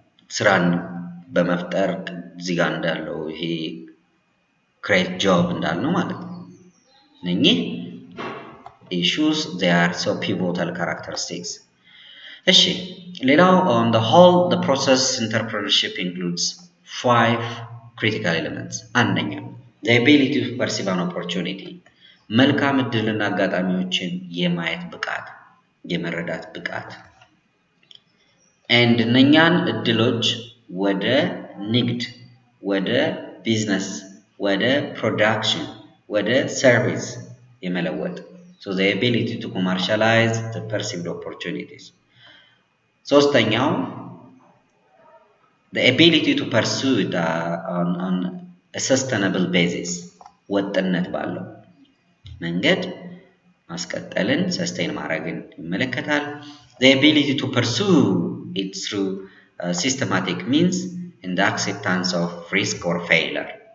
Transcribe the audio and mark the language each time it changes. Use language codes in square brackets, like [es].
[am] ስራን በመፍጠር እዚህ ጋር እንዳለው ይሄ create job እንዳልነው ማለት ነው። እነኚህ issues [en] they are so pivotal characteristics. [am] እሺ ሌላው [en] on the whole the process entrepreneurship includes 5 critical elements. [am] አንደኛ [en] the ability to perceive an opportunity [am] መልካም እድልና አጋጣሚዎችን የማየት ብቃት የመረዳት ብቃት and እነኛን እድሎች ወደ ንግድ ወደ ቢዝነስ ወደ ፕሮዳክሽን ወደ ሰርቪስ የመለወጥ [en] so the ability to commercialize the perceived opportunities. [am] ሶስተኛው [en] the ability to pursue it on a sustainable basis [am] ወጥነት ባለው መንገድ ማስቀጠልን ሰስቴን ማድረግን ይመለከታል። [en] the ability to pursue it through systematic means and the acceptance of risk or failure.